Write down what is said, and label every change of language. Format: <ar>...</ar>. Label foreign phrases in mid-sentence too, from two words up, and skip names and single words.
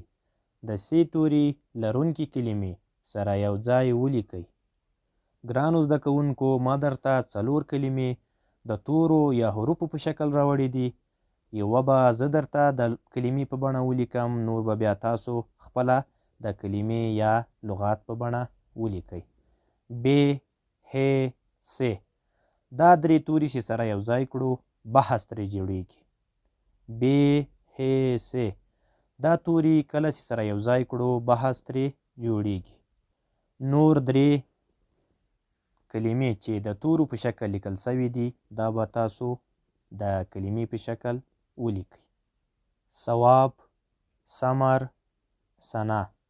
<ps>د سی توري لرونکي کلمې سره یو ځای ولیکئ. ګرانو زده کوونکو، ما درته 4 کلمې د تورو یا حروفو په شکل راوړي دي. یوه به زه درته د کلمې په بڼه ولیکم، نور به بیا تاسو خپله د کلمې یا لغات په بڼه ولیکئ. ب، ه، س. دا 3 توري چې سره یو ځای کړو بحث ترې جوړیږي. ب، ه، س. دا توري کله چې سره یو ځای کړو بحث ترې جوړیږي. نور 3 کلمې چې د تورو په شکل لیکل سوي دي دا به تاسو د کلمې په شکل ولیکئ. ثواب، ثمر، ثنا.</ps>